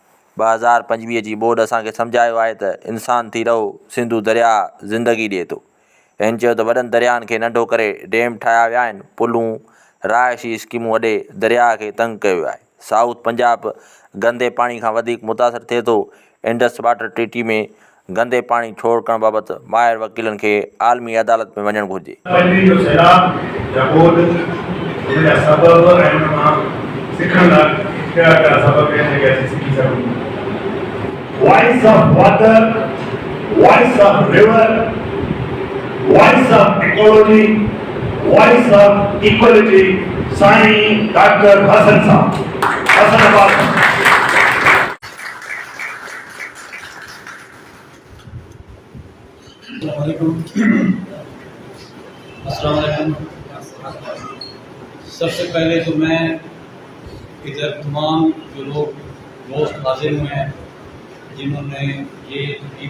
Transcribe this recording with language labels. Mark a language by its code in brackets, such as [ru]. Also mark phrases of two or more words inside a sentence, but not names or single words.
[sd] 2025 जी बोर्ड असांखे सम्झायो आहे त इंसान थी रहो, सिंधु दरिया ज़िंदगी ॾिए थो। हिन चयो त वॾनि दरियानि खे नंढो करे डैम ठाहिया विया आहिनि, पुलूं रहायशी स्कीमूं वॾे दरिया खे तंग कयो आहे। साउथ पंजाब गंदे पाणी खां वधीक मुतासिर थिए थो। इंडस वाटर ट्रीटी में गंदे पाणी छोड़ करण बाबति माहिर वकीलनि खे आलमी अदालत में वञणु घुरिजे। [en] Voice of water, voice of river, voice of ecology, voice of equality, Sai Dr. Hasan Saab, Hasan Abbas. [ur] السلام علیکم. سب سے پہلے تو میں ادھر تمام جو لوگ دوست حاضر ہوئے ہیں جنہوں نے یہ تقریب